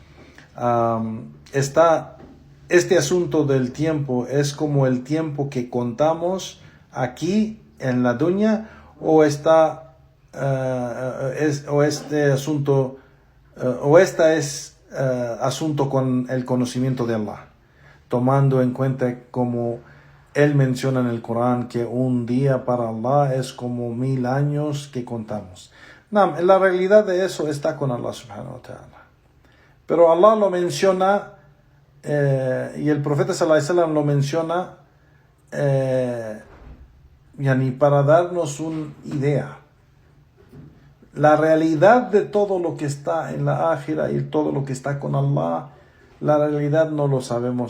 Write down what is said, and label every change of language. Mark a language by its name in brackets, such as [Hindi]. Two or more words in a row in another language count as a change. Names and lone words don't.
[Spanish] Este asunto del tiempo es como el tiempo que contamos aquí en la dunya, o esta es asunto con el conocimiento de Allah, tomando en cuenta como Él menciona en el Corán que un día para Allah es como 1,000 años que contamos. No, la realidad de eso está con [Arabic] الله سبحانه وتعالى. [Spanish] Pero Allah lo menciona y el profeta [Arabic] صلى الله عليه وسلم [Spanish] lo menciona yani para darnos una idea. La realidad de todo lo que está en la ákhira y todo lo que está con Allah, la realidad no lo sabemos.